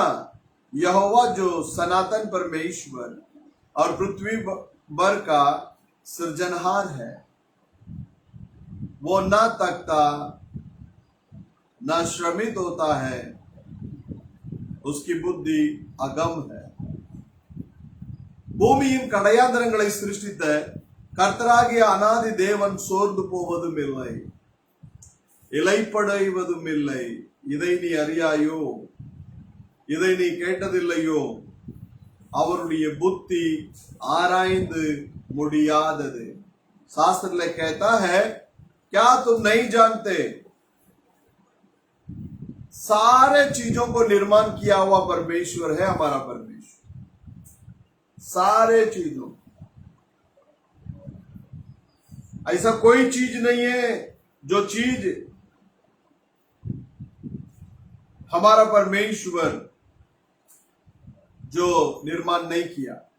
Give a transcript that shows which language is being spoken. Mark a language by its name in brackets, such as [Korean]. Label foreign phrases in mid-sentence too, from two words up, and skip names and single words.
[Hindi] यहोवा जो सनातन परमेश्वर और पृथ्वी भर का सृजनहार है, वो ना थकता ना श्रमित होता है, उसकी बुद्धि अगम है। [Tamil] பூமியின் கடையாந்தரங்களை சிருஷ்டித்த கர்த்தராகிய அநாதி தேவன் சோர்ந்து போவதும் இல்லை, இளைப்படைவதும் இல்லை। இதை நீ அறியாயோ? இதை நீ கேட்டதில்லையோ? அவருடைய புத்தி ஆராய்ந்து முடியாதது। [Hindi] शास्त्र में कहता है, क्या तुम नहीं जानते? सारे चीजों को निर्माण किया हुआ परमेश्वर है हमारा परमेश्वर। सारे चीजों, ऐसा कोई चीज नहीं है जो चीज हमारा परमेश्वर जो निर्माण नहीं किया।